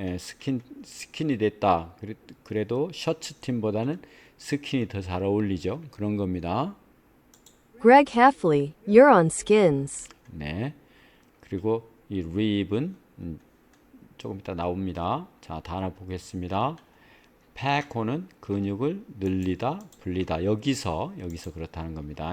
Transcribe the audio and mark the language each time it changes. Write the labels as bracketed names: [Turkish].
[Korean] 스킨이 됐다. 그래도 셔츠 팀보다는 스킨이 더 잘 어울리죠. 그런 겁니다. [English] Greg Heffley, you're on skins. [Korean] 네. 그리고 이 rib은 조금 이따 나옵니다. 자, 단어 보겠습니다. pack는 근육을 늘리다, 불리다. 여기서 그렇다는 겁니다.